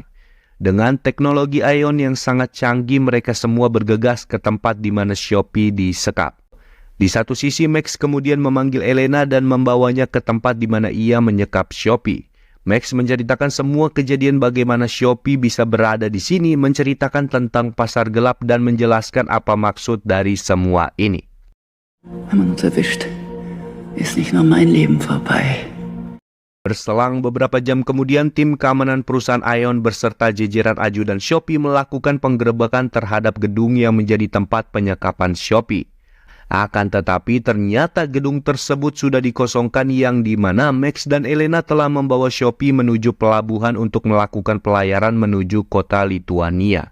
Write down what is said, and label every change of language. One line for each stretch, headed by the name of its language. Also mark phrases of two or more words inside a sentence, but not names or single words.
Indonesian: Dengan teknologi Aeon yang sangat canggih, mereka semua bergegas ke tempat di mana Shopee disekap. Di satu sisi, Max kemudian memanggil Elena dan membawanya ke tempat di mana ia menyekap Shopee. Max menceritakan semua kejadian bagaimana Shopee bisa berada di sini, menceritakan tentang pasar gelap dan menjelaskan apa maksud dari semua ini.
German: Wenn man uns erwischt, ist nicht nur mein Leben vorbei.
Indonesian: Berselang beberapa jam kemudian, tim keamanan perusahaan Aeon beserta jajaran ajudan Shopee melakukan penggerebekan terhadap gedung yang menjadi tempat penyekapan Shopee. Akan tetapi ternyata gedung tersebut sudah dikosongkan, yang dimana Max dan Elena telah membawa Shopee menuju pelabuhan untuk melakukan pelayaran menuju kota Lituania.